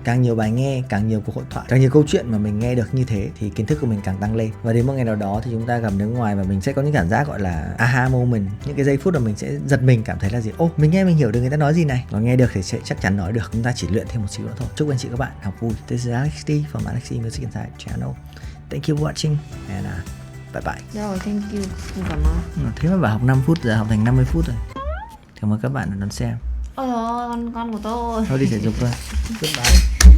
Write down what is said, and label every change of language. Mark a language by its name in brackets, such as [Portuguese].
[Vietnamese] Càng nhiều bài nghe, càng nhiều cuộc hội thoại, càng nhiều câu chuyện mà mình nghe được như thế thì kiến thức của mình càng tăng lên. Và đến một ngày nào đó thì chúng ta gặp nước ngoài và mình sẽ có những cảm giác gọi là aha moment, những cái giây phút mà mình sẽ giật mình, cảm thấy là gì, mình nghe mình hiểu được người ta nói gì này, và nghe được thì sẽ chắc chắn nói được. Chúng ta chỉ luyện thêm một xíu nữa thôi. Chúc anh chị các bạn học vui. [English] This is Alex D from Alex D Music Inside channel. Thank you for watching and bye bye. [Vietnamese] Rồi, [English] thank you. [Vietnamese] Cảm ơn. Thế mà bảo học 5 phút giờ học thành 50 phút rồi. Cảm ơn các bạn đã đón xem. Ôi dồi ôi, con của tôi. Thôi đi thể dục thôi. [English] Goodbye.